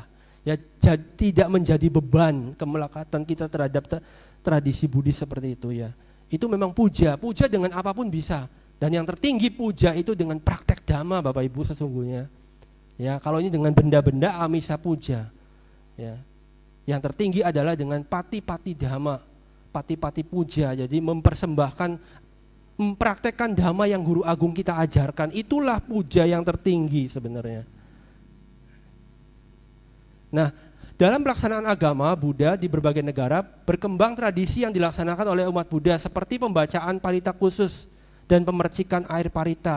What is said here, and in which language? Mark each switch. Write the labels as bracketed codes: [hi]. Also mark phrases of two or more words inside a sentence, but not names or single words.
[id] Ya, tidak menjadi beban kemelekatan kita terhadap tradisi Buddhis seperti itu, ya. Itu memang puja dengan apapun bisa. Dan yang tertinggi puja itu dengan praktek dhamma, Bapak Ibu, sesungguhnya. Ya, kalau ini dengan benda-benda [pi] amisa puja. [id] Ya. Yang tertinggi adalah dengan [pi] pati-pati dhamma, pati-pati puja. [id] Jadi mempraktekkan dhamma yang guru agung kita ajarkan, itulah puja yang tertinggi sebenarnya. Nah, dalam pelaksanaan agama Buddha di berbagai negara berkembang tradisi yang dilaksanakan oleh umat Buddha seperti pembacaan parita khusus dan pemercikan air parita.